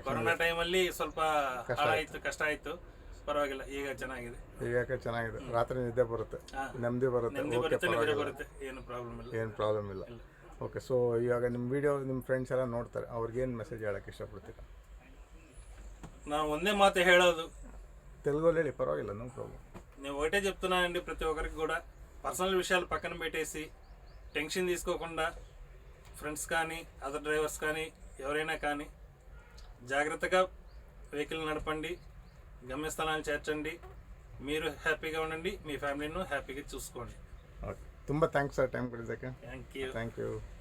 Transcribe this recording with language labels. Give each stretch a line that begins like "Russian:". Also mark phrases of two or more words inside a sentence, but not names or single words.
Kannada: ಕೊರೋನಾ ಟೈಮಲ್ಲಿ ಸ್ವಲ್ಪ ಕಷ್ಟ ಆಯ್ತು, ಪರವಾಗಿಲ್ಲ, ಈಗ ಚೆನ್ನಾಗಿದೆ. ರಾತ್ರಿ ನಿದ್ದೆ ಬರುತ್ತೆ, ನೆಮ್ಮದಿ ಬರುತ್ತೆ, ಏನು ಪ್ರಾಬ್ಲಮ್ ಇಲ್ಲ.
English: okay, so
Kannada: ಇವಾಗ ನಿಮ್ಮ ವಿಡಿಯೋ ನಿಮ್ಮ ಫ್ರೆಂಡ್ಸ್ ಎಲ್ಲ ನೋಡ್ತಾರೆ, ಅವ್ರಿಗೇನು ಮೆಸೇಜ್ ಹೇಳಕ್ಕೆ ಇಷ್ಟಪಡ್ತೀರಾ? ನಾವು ಒಂದೇ మాటే ಹೇಳೋದು,
Telugu: తెలుగులో ಹೇಳಿ పర్వాలేదు,
English: no problem.
Telugu: నేను ఒకటే చెప్తున్నానండి, ప్రతి ఒక్కరికి కూడా పర్సనల్ విషయాలు పక్కన పెట్టేసి టెన్షన్ తీసుకోకుండా ఫ్రెండ్స్ కానీ
English: other drivers
Telugu: కానీ ఎవరైనా కానీ జాగ్రత్తగా వెహికల్ నడపండి, గమ్యస్థానాన్ని చేర్చండి, మీరు హ్యాపీగా ఉండండి, మీ ఫ్యామిలీను హ్యాపీగా చూసుకోండి. ఓకే,
Kannada: ತುಂಬ
English: thanks sir time
Kannada: ಕೊಟ್ಟಿದ್ದಕ್ಕೆ.
English: thank you. thank you.